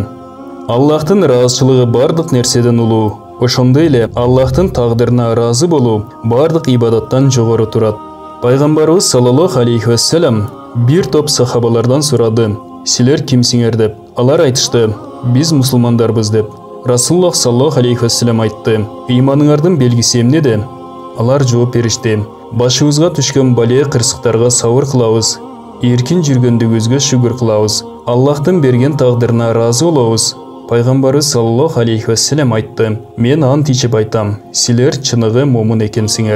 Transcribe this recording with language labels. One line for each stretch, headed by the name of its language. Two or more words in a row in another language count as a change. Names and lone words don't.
Kyrgyz: Аллахтың разычылыгы бардык нерседен улуу. Ошондой эле Аллахтың тагдырына разы болуу бардык ибадаттан жогору турат. Пайгамбарыбыз
Arabic: صلى الله عليه وسلم
Kyrgyz: бир топ сахабалардан сурады: "Силер кимсиңер?" деп. Алар айтышты: "Биз мусулмандарбыз" деп. Расулуллах
Arabic: صلى الله عليه وسلم
Kyrgyz: айтты: "Ыйманыңардын белгиси эмнеде?" Алар жооп беришти: "Башыбызга түшкөн бале кырсыктарга сабыр кылабыз, эркин жүргөндүгүбүзгө шүгүр кылабыз, Аллахтын берген тагдырына разы болобуз." Пайгамбарыбыз
Arabic: صلى الله عليه وسلم
Kyrgyz: айтты: "Мен ант ичип айтам, силер чыныгы момун экенсиңер."